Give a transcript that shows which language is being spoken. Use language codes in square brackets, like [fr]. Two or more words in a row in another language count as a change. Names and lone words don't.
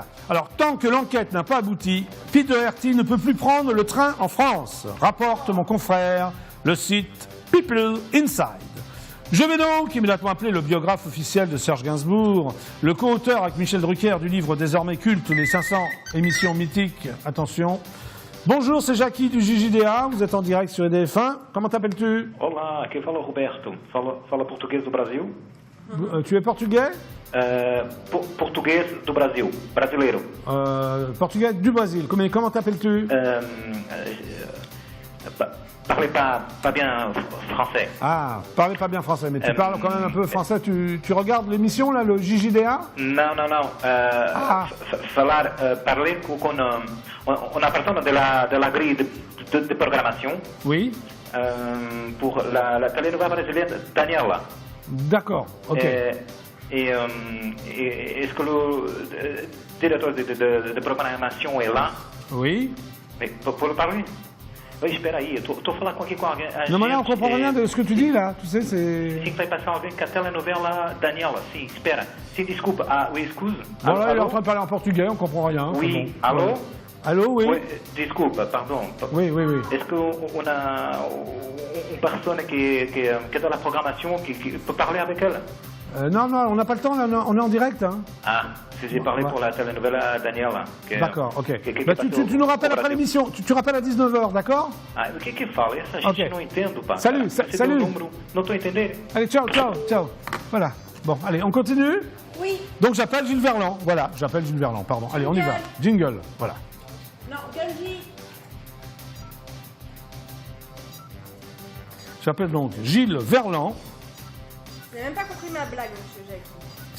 [fr] Alors, tant que l'enquête n'a pas abouti, Pete Doherty ne peut plus prendre le train en France, rapporte mon confrère, le site People Inside. Je vais donc immédiatement appeler le biographe officiel de Serge Gainsbourg, le co-auteur avec Michel Drucker du livre désormais culte Les 500 émissions mythiques. Attention. Bonjour, c'est Jackie du JJDA, vous êtes en direct sur EDF1. Comment t'appelles-tu? [pt] Olá, aqui fala Roberto. Fala português do Brasil? [fr] Tu es portugais? [pt] Português do Brasil, brasileiro. [fr] Portugais du Brésil. Comment t'appelles-tu? Parlez pas bien français. Ah, parlez pas bien français, mais tu parles quand même un peu français. Tu regardes l'émission, là, le JJDA? Non. Parler on a personne de la grille de programmation. Oui. Pour la télénovela brésilienne Daniela. D'accord, ok. Et est-ce que le directeur de programmation est là? Oui. Mais pour le parler? Oui, [pt] espera aí, estou a falar aqui com alguém. [fr] Non, mais là, on comprend rien de ce que tu dis, là. Tu sais, c'est... [pt] Sim, vai passar alguém com a telenovela Daniela. Sim, espera. Sim, desculpa. [fr] Ah, oui, excuse. Bon, là, il est en train de parler en portugais, on comprend rien. Oui, bon. allô? Allô, oui. Oui, desculpa, pardon. Oui. Est-ce qu'on a une personne qui est dans la programmation qui peut parler avec elle? Non, on n'a pas le temps, là, on est en direct. Hein. Ah, si j'ai parlé pour la telenovela Daniela. D'accord, ok. Bah, tu nous rappelles après l'émission, tu rappelles à 19h, d'accord? [pt] Ah, o que fala? Essa gente não entendo, pá. [fr] Salut. [pt] Não estou entendendo. [fr] Allez, ciao. Voilà. Bon, allez, on continue? Oui. Donc j'appelle Gilles Verland, voilà, pardon. Allez, on y va. Jingle, voilà. Non, Gilles. J'appelle donc Gilles Verland. Vous n'avez même pas compris ma blague, monsieur Jackie.